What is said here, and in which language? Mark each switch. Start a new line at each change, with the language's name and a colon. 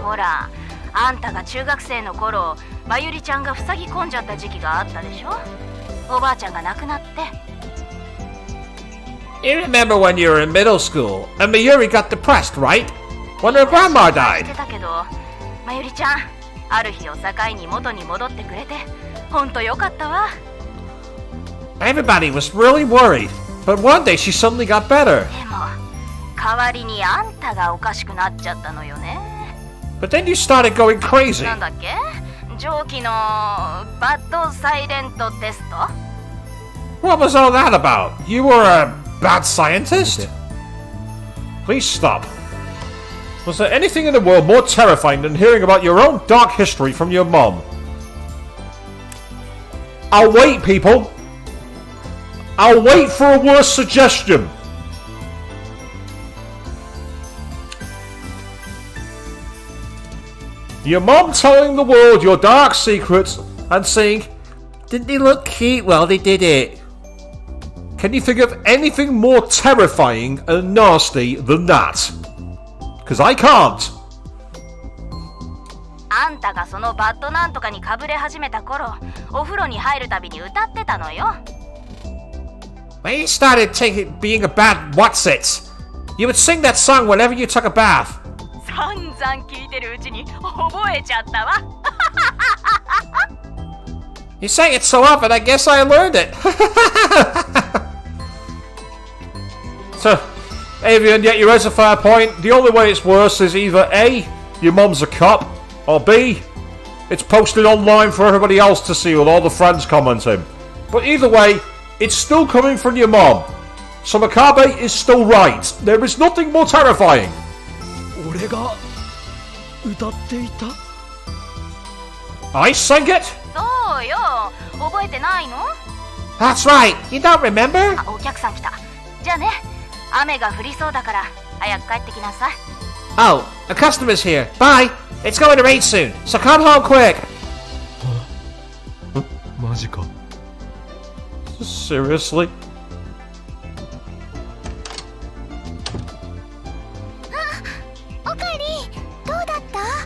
Japanese: ほら、あんたが中学生の頃、まゆりちゃんが塞ぎ込んじゃった時期があったでしょ。おばあちゃんが亡くなって。
English: You remember when you were in middle school and Mayuri got depressed, right? When her grandma died.
Japanese: だけど、まゆりちゃん、ある日を境に元に戻ってくれて、ほんとよかったわ。
English: Everybody was really worried, but one day she suddenly got better.
Japanese: でも、代わりにあんたがおかしくなっちゃったのよね。
English: But then you started going crazy.
Japanese: なんだっけ？上記のバッドサイレントテスト？
English: What was all that about? You were a bad scientist? Please stop. Was there anything in the world more terrifying than hearing about your own dark history from your mom? I'll wait, people. I'll wait for a worse suggestion. Your mom telling the world your dark secrets and saying, "Didn't they look cute while they did it?" Can you think of anything more terrifying and nasty than that? Because I can't.
Japanese: あんたがそのバッドなんとかにかぶれ始めた頃、お風呂に入るたびに歌ってたのよ。
English: When you started being a bad what's-it, you would sing that song whenever you took a bath.
Japanese: 散々聞いてるうちに覚えちゃったわ。
English: You sang it so often, I guess I learned it. So, Avian, yet you raise a fair point. The only way it's worse is either A, your mum's a cop, or B, it's posted online for everybody else to see with all the friends commenting. But either way, it's still coming from your mum. So Makabe is still right. There is nothing more terrifying.
Japanese: 俺が歌っていた
English: I sang it?
Japanese: そうよ、覚えてないの？
English: That's right. You don't remember?
Japanese: あ、お客さん来た。じゃあね、雨が降りそうだから早く帰ってきなさい。
English: Oh, a customer's here. Bye. It's going to rain soon, so come home quick.
Japanese: マジか
English: Seriously?
Japanese: オカリどうだった？